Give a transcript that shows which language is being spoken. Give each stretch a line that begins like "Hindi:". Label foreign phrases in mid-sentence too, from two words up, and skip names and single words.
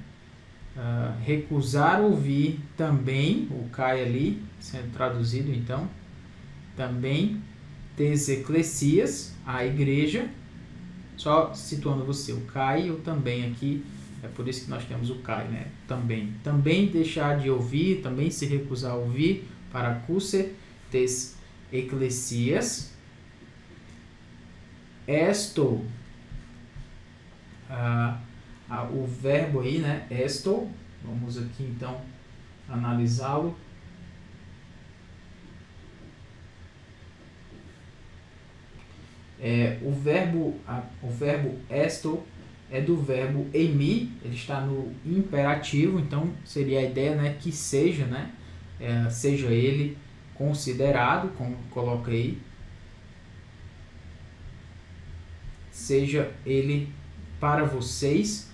Portuguese: Recusar ouvir também, o cai ali, sendo traduzido então, também,
Greek: τῆς ἐκκλησίας,
Portuguese: a igreja, só situando você, o cai e o também aqui, é por isso que nós temos o cai, né? Também deixar de ouvir, também se recusar a ouvir,
Greek: παρακούσῃ, τῆς ἐκκλησίας,
Portuguese: esto, o verbo aí, né? Esto, vamos aqui então analisá-lo. O verbo esto é do verbo emi, ele está no imperativo, então seria a ideia, né, que seja, né, seja ele considerado, como coloca aí, seja ele para vocês.